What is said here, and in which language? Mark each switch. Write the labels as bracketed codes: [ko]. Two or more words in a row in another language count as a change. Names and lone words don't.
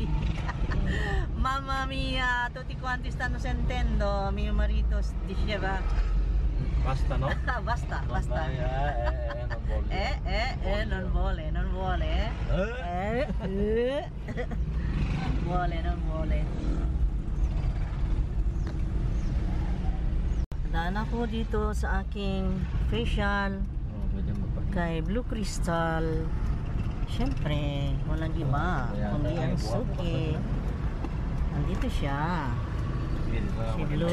[it] Mamma mia, tutti quanti stanno sentendo. Mio marito diceva Basta, no? basta, basta. Non vuole. Non vuole. Non vuole. [tl] Daan ako dito sa aking facial kay Blue Crystal. Siyempre, walang iba kundi ang Suki. Nandito siya. Si Blue